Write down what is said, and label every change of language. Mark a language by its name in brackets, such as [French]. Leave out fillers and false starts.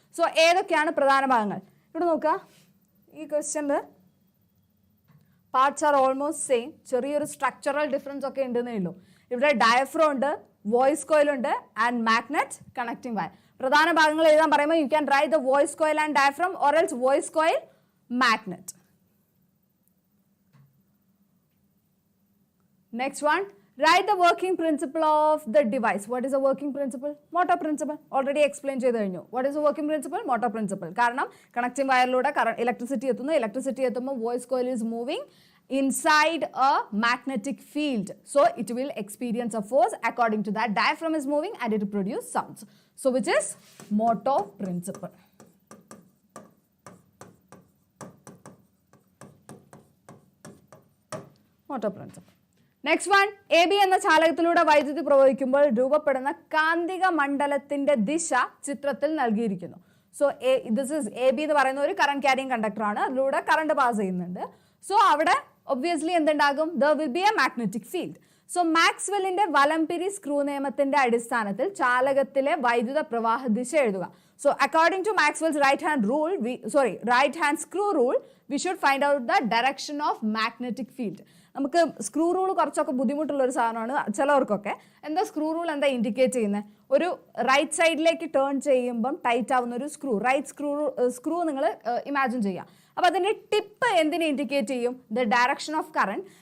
[Malayalam] So ഏതൊക്കെയാണ് പ്രധാന ഭാഗങ്ങൾ? ഇവിടെ നോക്കുക, ഈ ക്വസ്റ്റ്യനിൽ [English] parts are almost same, [Malayalam] ചെറിയൊരു സ്ട്രക്ചറൽ ഡിഫറൻസ് ഒക്കെ ഉണ്ടെന്നേ ഉള്ളൂ. ഇവിടെ ഡയഫ്രം ഉണ്ട്, വോയിസ് കോയിൽ ഉണ്ട് ആൻഡ് മാഗ്നറ്റ് കണക്ടിംഗ് വയർ. പ്രധാന ഭാഗങ്ങൾ എഴുതാൻ പറയുമ്പോൾ [English] You can write the voice coil and diaphragm, or else voice coil magnet. Next one, write the working principle of the device. What is the working principle? Motor principle. Already explained [Malayalam] ചെയ്തു കഴിഞ്ഞു. [English] What is the working principle? Motor principle. [Malayalam] കാരണം connecting വയറിലൂടെ electricity എത്തുന്നു. Electricity എത്തുമ്പോൾ [English] Voice coil is moving inside a magnetic field. So it will experience a force. According to that, diaphragm is moving and it will produce sounds. So which is motor principle. Motor principle. Next one, [Malayalam] A B എന്ന ചാലകത്തിലൂടെ വൈദ്യുതി പ്രവഹിക്കുമ്പോൾ രൂപപ്പെടുന്ന കാന്തിക മണ്ഡലത്തിന്റെ ദിശ ചിത്രത്തിൽ നൽകിയിരിക്കുന്നു. [English] so this is [Malayalam] A B എന്ന് പറയുന്ന ഒരു കറന്റ് ക്യാരിങ് കണ്ടക്ടർ ആണ്. അതിലൂടെ കറണ്ട് പാസ് ചെയ്യുന്നുണ്ട്. സോ അവിടെ obviously എന്തുണ്ടാകും? [English] There will be a magnetic field. [Malayalam] So മാക്സ്വെല്ലിന്റെ വലംപിരി സ്ക്രൂ നിയമത്തിന്റെ അടിസ്ഥാനത്തിൽ ചാലകത്തിലെ വൈദ്യുത പ്രവാഹ ദിശ എഴുതുക. [English] So according to Maxwell's right hand screw rule, we should find out the direction of magnetic field. [Malayalam] നമുക്ക് സ്ക്രൂ റൂൾ കുറച്ചൊക്കെ ബുദ്ധിമുട്ടുള്ള ഒരു സാധനമാണ് ചിലവർക്കൊക്കെ. എന്താ സ്ക്രൂ റൂൾ എന്താ ഇൻഡിക്കേറ്റ് ചെയ്യുന്നത്? ഒരു റൈറ്റ് സൈഡിലേക്ക് ടേൺ ചെയ്യുമ്പം ടൈറ്റ് ആവുന്ന ഒരു റൈറ്റ് സ്ക്രൂ നിങ്ങൾ ഇമാജിൻ ചെയ്യുക. അപ്പോൾ അതിൻ്റെ ടിപ്പ് എന്തിനെ ഇൻഡിക്കേറ്റ് ചെയ്യും? [English] The direction of current.